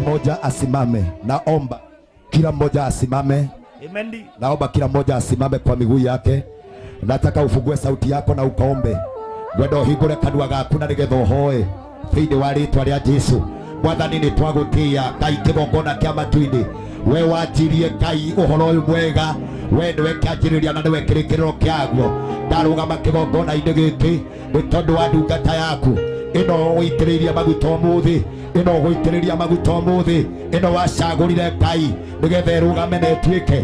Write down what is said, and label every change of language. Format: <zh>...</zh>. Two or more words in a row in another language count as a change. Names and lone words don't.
<sw>mmoja asimame. Naomba kila mmoja asimame. Amen. Naomba kila mmoja asimame kwa miguu yake. Nataka ufungue sauti yako na ukaombe.</sw> <ki>Gwendo hingure kanua gaku na nigetha uhoe thĩinĩ wa rĩĩtwa rĩa Jesũ. Mwathani nĩ twagũtĩĩa Ngai kĩgongona kĩa matu-inĩ. We wanjirie Ngai ũhoro ũyũ mwega. We nĩwe kĩanjĩrĩria na nĩwe kĩrĩkĩrĩro kĩaguo. Ndarũgama kĩgongona-inĩ gĩkĩ nĩ tondũ wa ndungata yaku ĩno gũitĩrĩria maguta ũmũthĩ, ĩno gũitĩrĩria maguta ũmũthĩ, ĩno wacagũrire Ngai nĩgetha ĩrũgame na ĩtuĩke.</ki>